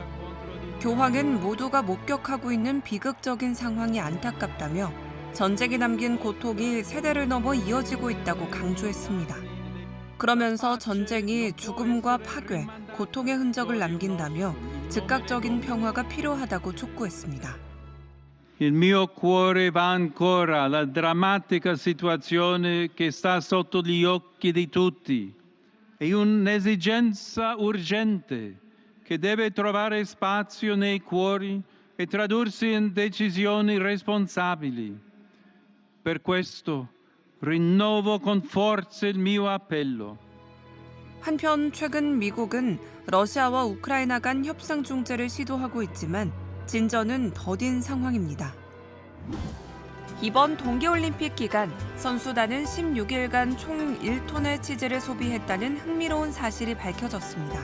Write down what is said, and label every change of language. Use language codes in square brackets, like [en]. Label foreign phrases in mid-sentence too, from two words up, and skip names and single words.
[ko] 교황은 모두가 목격하고 있는 비극적인 상황이 안타깝다며 전쟁이 남긴 고통이 세대를 넘어 이어지고 있다고 강조했습니다. 그러면서 전쟁이 죽음과 파괴, 고통의 흔적을 남긴다며 즉각적인 평화가 필요하다고 촉구했습니다. [it] Il mio cuore va ancora alla drammatica situazione che sta sotto gli occhi di tutti. È un'esigenza urgente che deve trovare spazio nei cuori e tradursi in decisioni responsabili. Per questo rinnovo con forza il mio appello. [ko] 한편 최근 미국은 러시아와 우크라이나 간 협상 중재를 시도하고 있지만 진전은 더딘 상황입니다. 이번 동계올림픽 기간 선수단은 16일간 총 1톤의 치즈를 소비했다는 흥미로운 사실이 밝혀졌습니다.